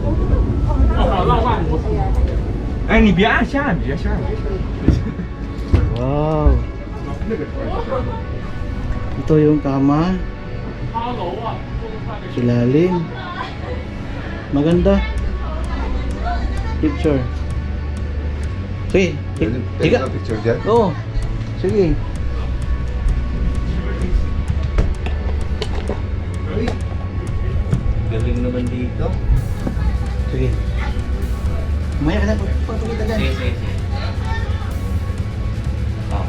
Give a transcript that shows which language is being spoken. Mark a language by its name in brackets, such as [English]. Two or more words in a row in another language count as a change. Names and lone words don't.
[Chinese] 哎，你别按下，你别下。 [Filipino] Wow. Ito yung kama. Silalim. Maganda. Picture. Sige, Take higa. [English] a picture [Filipino] dyan. Oo. Sige. Galing naman dito. Sige. Maya ka na pagpapakita dyan. Sige. Oh.